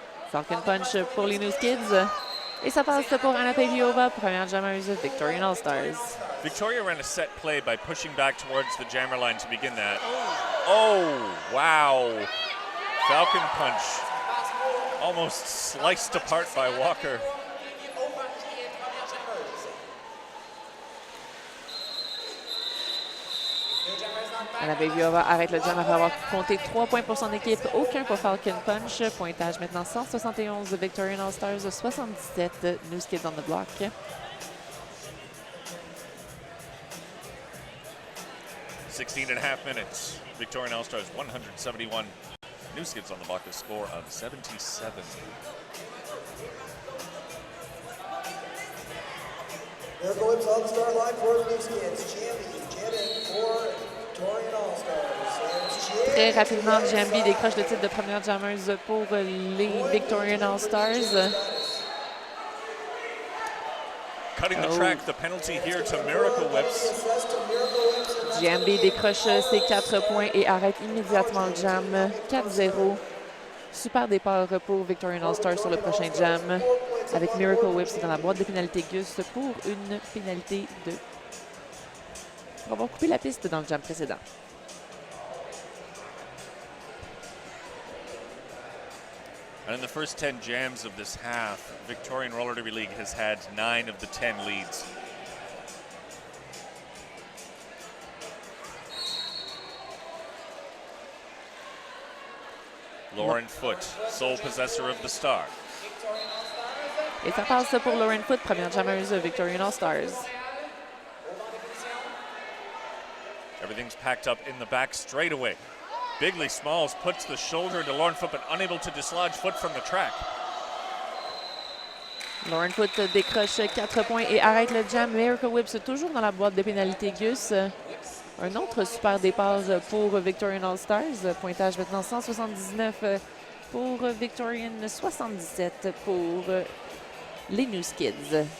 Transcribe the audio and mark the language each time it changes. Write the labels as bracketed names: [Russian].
[French] Falcon Punch pour les New Skids. Et ça passe pour Anna Paviova, première jammeuse Victorian All-Stars. [English] Victoria ran a set play by pushing back towards the jammer line to begin that. Oh, wow. Falcon Punch almost sliced apart by Walker. [French] Anna Paviova arrête le jam après avoir compté 3 points pour son équipe, aucun pour Falcon Punch. Pointage maintenant 171 Victorian All-Stars, 77 New Skids on the block. [English] 16.5 minutes. Victorian All-Stars 171. New Skids on the block, a score of 77. There goes on the start line for the New Skids. Jamming for Victorian All-Stars. [French] Très rapidement, Jambi décroche le titre de première jammeuse pour les Victorian All-Stars. [English] Cutting the track, the penalty here to Miracle Whips. [French] Jambi décroche ses 4 points et arrête immédiatement le jam. 4-0. Super départ pour Victorian All-Stars sur le prochain jam. Avec Miracle Whips dans la boîte de pénalité Gus pour une pénalité de... On va couper la piste dans le jam précédent. [English] And in the first 10 jams of this half, Victorian Roller Derby League has had 9 of the 10 leads. Lauren Foote, sole possessor of the star. [French] Et ça passe pour Lauren Foote, première jammeuse Victorian All-Stars. [English] Everything's packed up in the back straight away. Bigley Smalls puts the shoulder to Lauren Foote, but unable to dislodge Foote from the track. [French] Lauren Foote décroche 4 points et arrête le jam. Miracle Whips toujours dans la boîte de pénalité Gus. Un autre super départ pour Victorian All-Stars. Pointage maintenant 179 pour Victorian, 77 pour les New Skids.